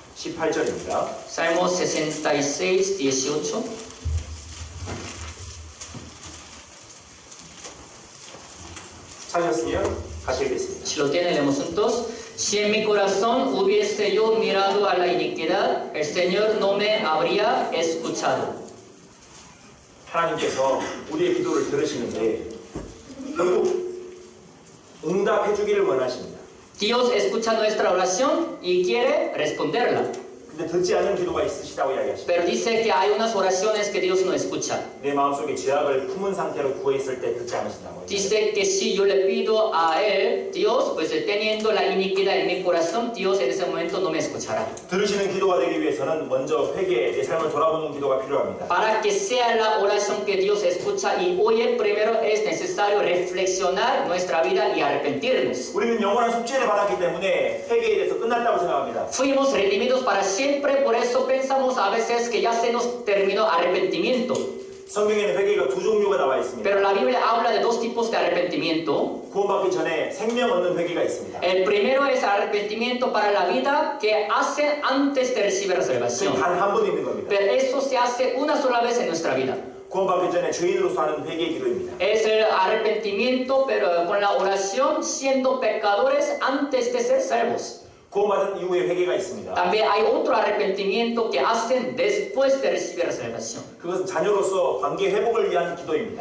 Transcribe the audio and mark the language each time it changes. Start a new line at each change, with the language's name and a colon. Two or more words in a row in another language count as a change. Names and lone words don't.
Korean: 18절입니다.
Spanish: Salmo 66, 18.
Korean: 찾으셨으면 같이 읽겠습니다.
Spanish: Si lo tienen, leemos juntos. Si en mi corazón hubiese yo mirado a la iniquidad, el Señor no me habría escuchado.
Korean: 하나님께서 우리의 기도를 들으시는데 결국 응답해 주기를 원하십니다.
Spanish: Dios escucha nuestra oración y quiere responderla.
Korean: 근데 듣지 않는 기도가 있으시다고 이야기하십니다.
Spanish: Pero dice que hay unas oraciones que Dios no escucha.
Korean: 내 마음속에 죄악을 품은 상태로 구해 있을 때 듣지 않으신다고.
Spanish: Dice que si yo le pido a Él, Dios, pues teniendo la iniquidad en mi corazón, Dios en ese momento no me escuchará.
Korean: 들으시는 기도가 되기 위해서는 먼저 회개, 내 삶을 돌아보는 기도가 필요합니다.
Spanish: Para que sea la oración que Dios escucha y oye, primero es necesario reflexionar nuestra vida y arrepentirnos.
Korean: 우리는 영원한 속죄를 받았기 때문에 회개에 대해서 끝났다고 생각합니다.
Spanish: Fuimos redimidos para siempre, por eso pensamos a veces que ya se nos terminó arrepentimiento.
Korean: 성경에는 회개가 두 종류가 나와 있습니다.
Spanish: Pero la Biblia habla de dos tipos de arrepentimiento.
Korean: 구원받기 전에 생명 얻는 회개가 있습니다.
Spanish: El primero es arrepentimiento para la vida que hace antes de recibir la salvación.
Korean: 단 한 번 있는 겁니다.
Spanish: Pero eso se hace una sola vez en nuestra vida.
Korean: 구원받기 전에 죄인으로서 하는 회개의 기도입니다.
Spanish: Es el arrepentimiento, pero con la oración siendo pecadores antes de ser salvos.
Korean: 구원받은 이후에 회개가 있습니다.
Spanish: También hay otro arrepentimiento que hacen después de recibir la salvación.
Korean: 그것은 자녀로서 관계 회복을 위한 기도입니다.